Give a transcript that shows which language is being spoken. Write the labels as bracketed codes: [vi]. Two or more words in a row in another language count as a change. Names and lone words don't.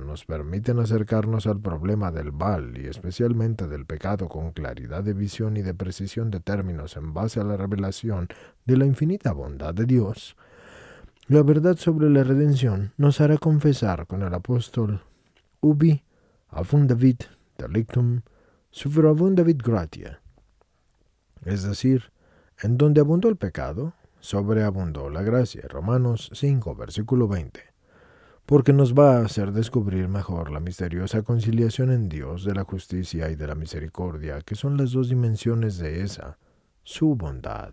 [es] nos permiten acercarnos al problema del mal y especialmente del pecado con claridad de visión y de precisión de términos en base a la revelación de la infinita bondad de Dios, la verdad sobre la redención nos hará confesar con el apóstol [la] ubi abundavit delictum superabundavit gratia, [es] es decir, en donde abundó el pecado, sobreabundó la gracia. Romanos 5, versículo 20. Porque nos va a hacer descubrir mejor la misteriosa conciliación en Dios de la justicia y de la misericordia, que son las dos dimensiones de esa, su bondad.